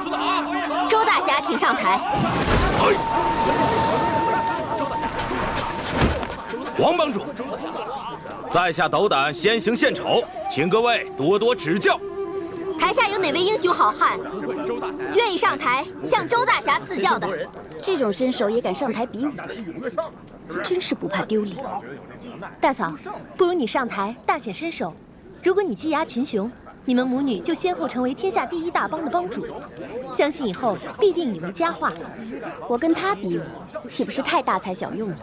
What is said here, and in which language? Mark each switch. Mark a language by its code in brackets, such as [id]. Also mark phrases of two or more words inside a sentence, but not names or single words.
[zh] 周大俠，請上台。黃幫主，在下斗膽先行獻醜，請各位多多指教。台下有哪位英雄好漢願意上台向周大俠賜教的？這種身手也敢上台比武，真是不怕丟臉。大嫂，不如你上台大顯身手。如果你技壓群雄，你们母女就先后成为天下第一大帮的帮主，相信以后必定以为佳话。我跟他比武，岂不是太大材小用了？